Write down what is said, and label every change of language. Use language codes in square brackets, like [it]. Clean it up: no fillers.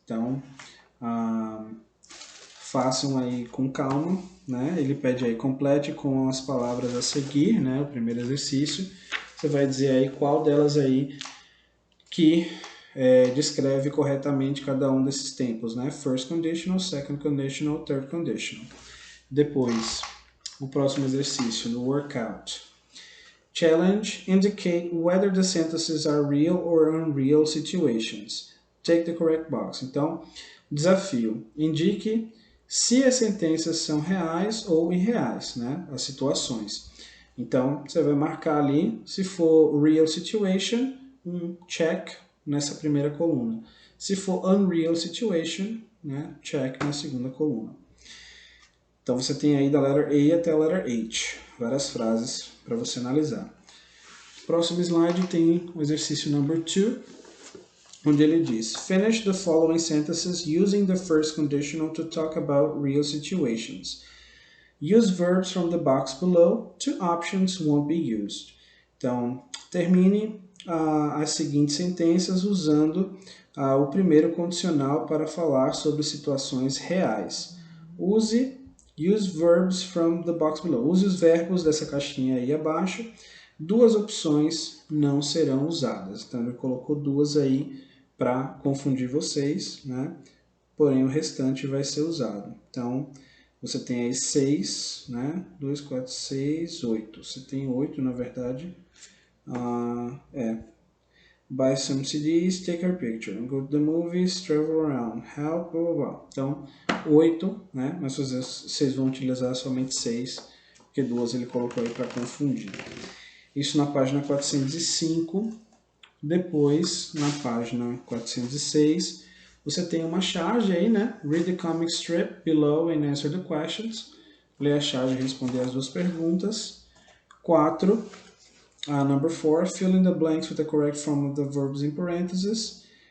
[pt] Então, façam aí com calma, né? Ele pede aí, complete com as palavras a seguir, né? O primeiro exercício. Você vai dizer aí qual delas aí que descreve corretamente cada um desses tempos, né? [en] First conditional, second conditional, third conditional. [pt] Depois, o próximo exercício, no workout. [en] Challenge, indicate whether the sentences are real or unreal situations. Take the correct box. [pt] Então, desafio, indique se as sentenças são reais ou irreais, né? As situações. Então, você vai marcar ali, se for real situation, um check nessa primeira coluna. Se for unreal situation, né, check na segunda coluna. Então, você tem aí da letter A até a letter H, várias frases para você analisar. Próximo slide tem o exercício number 2, onde ele diz, [en] finish the following sentences using the first conditional to talk about real situations. Use verbs from the box below. Two options won't be used. [pt] Então, termine as seguintes sentenças usando o primeiro condicional para falar sobre situações reais. [en] Use verbs from the box below. [pt] Use os verbos dessa caixinha aí abaixo. Duas opções não serão usadas. Então, ele colocou duas aí para confundir vocês, né? Porém, o restante vai ser usado. Então, você tem aí 6, né? 2, 4, 6, 8. Você tem 8, na verdade. [en] Buy some CDs, take a picture. Go to the movies, travel around. [pt] Help, blá, blá, blá. Então, 8, né? Mas vocês vão utilizar somente 6, porque 2 ele colocou aí para confundir. Isso na página 405. Depois, na página 406, você tem uma charge aí, né? [en] Read the comic strip below and answer the questions. [pt] Ler a charge e responder as duas perguntas. [en] 4. Number 4. Fill in the blanks with the correct form of the verbs in parentheses.